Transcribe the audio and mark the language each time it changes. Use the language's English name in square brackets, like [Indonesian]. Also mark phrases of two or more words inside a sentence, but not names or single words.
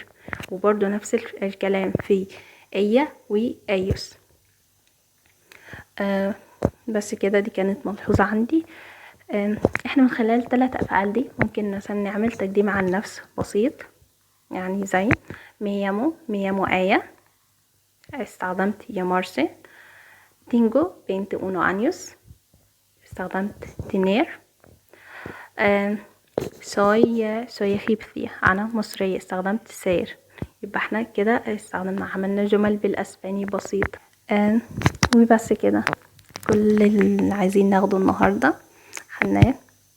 [Arabic] وبرضو نفس الكلام في ايا وايوس. بس كده، دي كانت ملحوظة عندي. احنا من خلال 3 افعال دي ممكن مثلا نعمل تقديم عن نفس بسيط، يعني زي [Spanish] me llamo [Arabic] آية. [Spanish] استخدمت llamarse. tengo 21 años. استخدمت tener. soy egipcia. [Arabic] أنا مصرية. استخدمت ser. يبقى احنا كده استخدمنا عملنا جمل بالأسباني بسيطة. وبس كده كل اللي عايزين ناخده النهاردة خدناه.